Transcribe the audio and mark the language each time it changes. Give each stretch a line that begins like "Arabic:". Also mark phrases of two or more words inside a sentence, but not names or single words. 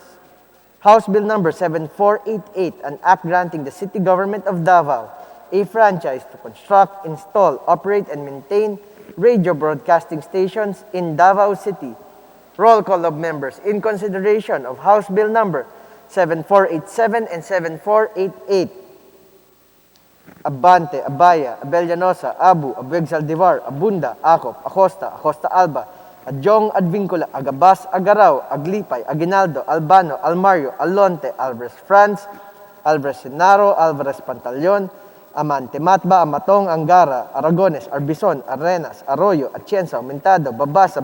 English: House Bill number 7488, an act granting the city government of Davao a franchise to construct, install, operate, and maintain radio broadcasting stations in Davao City. Roll call of members in consideration of House Bill number 7487 and 7488. Abante, Abaya, Abellanosa, Abu, Abueg Saldivar, Abunda, Acop, Acosta, Acosta Alba, Adjong, Advincula, Agabas, Agaraw, Aglipay, Aguinaldo, Albano, Almario, Alonte, Alvarez Franz, Alvarez Senaro, Alvarez Pantaleon, Amante, Matba, Amatong, Angara, Aragones, Arbison, Arenas, Arroyo, Atienza, Aumentado, Babasa,